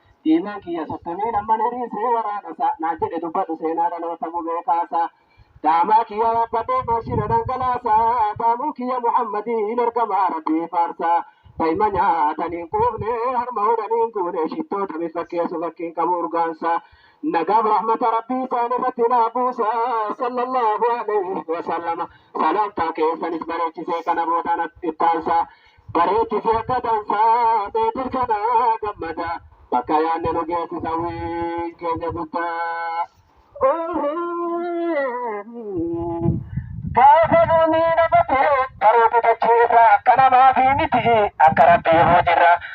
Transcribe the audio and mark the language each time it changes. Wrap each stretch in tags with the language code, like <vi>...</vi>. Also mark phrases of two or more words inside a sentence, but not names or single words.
<om>Diinaan kiyya sottomii namman hirii see waraana isaa. Naan jedhe dubbadhu seenaa dhaloota gubee kaasa. Daamaa kiyya yaabbadhee maashina dhangalaasa. Daamuu kiyya Muhammadii hin ergamaa Rabbii faarsa. Daa'ima nyaatanii hin quufne, harma hodhanii hin guune, shittoota mi fakkeessu fakkiin qabu urgaansa. Nagaaf rahmata Rabbii isaan irratti naa buusa,</om> <ar>صلى الله عليه وسلم.</ar> <om>Salaamtaa keessanis bareechisee kana booda na ittaansa. Bareechisee akka dansaa, beekur kana gammada. Bakka yaanne nu geessisa wii keenya guddaa. Gaafa nuuni na bate, baroota dachee irraa akka namaa fi miti, akka Rabbii hoo jirra.</om>